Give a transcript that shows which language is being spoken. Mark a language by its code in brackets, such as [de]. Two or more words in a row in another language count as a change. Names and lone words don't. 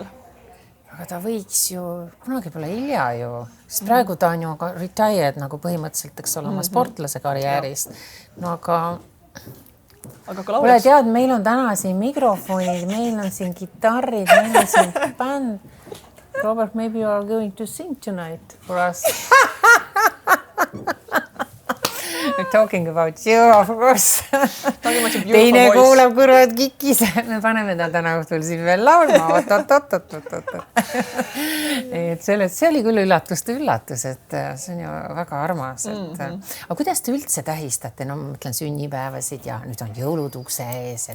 [et] Aga ta võiks ju, kunagi pole hilja ju, sest praegu ta on ju retired nagu põhimõtteliselt, eks ole, oma sportlase karjäärist. No aga ole tead, meil on täna siin mikrofonid, meil on siin gitarrid, meil on siin bänd. [en] Robert, maybe you are going to sing tonight for us. We're talking about you, of course. [et] Teine kuulab kurvad kikis. Me paneme ta täna õhtul siin veel laulma. See oli küll üllatus, et see on ju väga armas. Aga kuidas te üldse tähistate? No ma mõtlen sünnipäevasid ja nüüd on jõulud ukse ees.